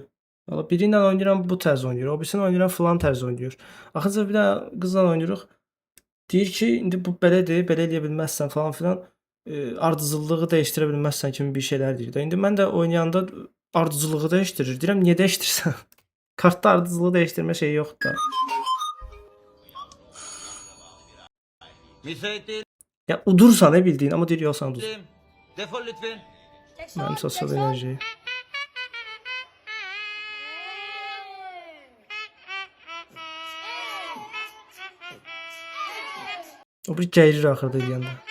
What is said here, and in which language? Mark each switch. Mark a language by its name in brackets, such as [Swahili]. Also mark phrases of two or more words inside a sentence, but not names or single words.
[Azerbaijani] Valla biri ilə oynayıram, bu tərz oynayır. O birisini oynayıram, filan tərz oynayır. Axırca bir də qızla oynayırıq. Deyir ki, indi bu belədir, belə eləyə bilməzsən falan filan. Ardıcıllığı dəyişdirə bilməzsən kimi bir şeylər deyir. İndi mən də oynayanda ardıcılığı dəyişdirir. Deyirəm, niyə dəyişdirsən? Kartda ardıcılığı dəyişdirmə şeyi yoxdur da. Ya udursan [Turkish] ne bildiğin ama [Azerbaijani] deyir yoxsan uduz. [Turkish] Defol lütfen. [Azerbaijani] Mənim sosial enerji. O bir gəyirir axırda deyəndə.